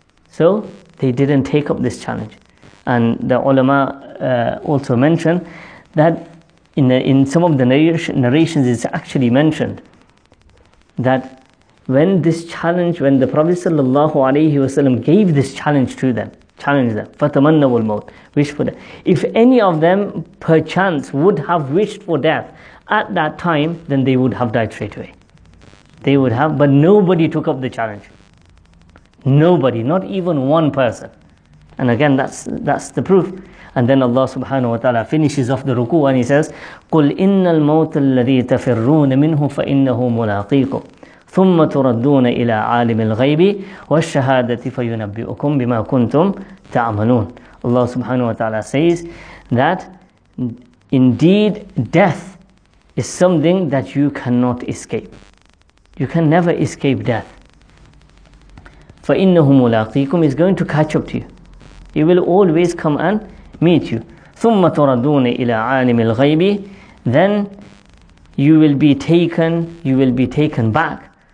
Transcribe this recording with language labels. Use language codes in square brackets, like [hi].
[en] So they didn't take up this challenge. And the ulama also mentioned that in some of the narrations it's actually mentioned that when the Prophet sallallahu alayhi wa sallam gave this challenge to them, [ar] فَتَمَنَّوُ الْمَوْتِ, [en] wish for death. If any of them perchance would have wished for death at that time, then they would have died straight away. They would have, but nobody took up the challenge. Nobody, not even one person. And again, that's the proof. And then Allah subhanahu wa ta'ala finishes off the ruku and he says, [ar] قُلْ إِنَّ الْمَوْتَ الَّذِي تَفِرُّونَ مِنْهُ فَإِنَّهُ مُلَاقِيكُمْ ثُمَّ تُرَدُّونَ إِلَىٰ عَالِمِ الْغَيْبِ وَالشَّهَادَةِ فَيُنَبِّئُكُمْ بِمَا كُنْتُمْ تَعْمَلُونَ. [en] Allah subhanahu wa ta'ala says that indeed death is something that you cannot escape. You can never escape death. [ar] فَإِنَّهُ مُلَاقِيكُمْ [en] is going to catch up to you. He will always come and meet you. [ar] ثُمَّ تُرَدُّونَ إِلَىٰ عَالِمِ الْغَيْبِ. [en] Then you will be taken back